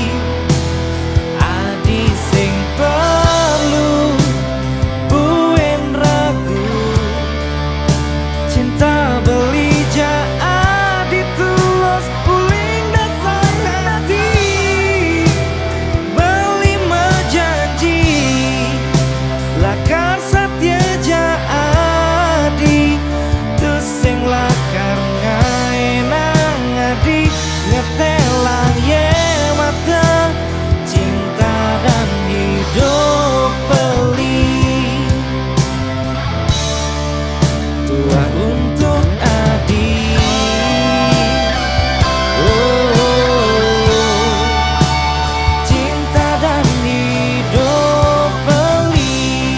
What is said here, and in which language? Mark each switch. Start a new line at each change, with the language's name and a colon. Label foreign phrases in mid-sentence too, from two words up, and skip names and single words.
Balinese: Adi sing perlu buin ragu cinta beli ja adi tulus uling
Indonesian: dasar hati
Balinese: beli mejanji lakar satya ja adi tu sing lakar ngaenang adi ngetelang ye mata
Indonesian: cinta dan hidup
Balinese: beli.
Indonesian: Tua untuk adi. Cinta dan hidup beli.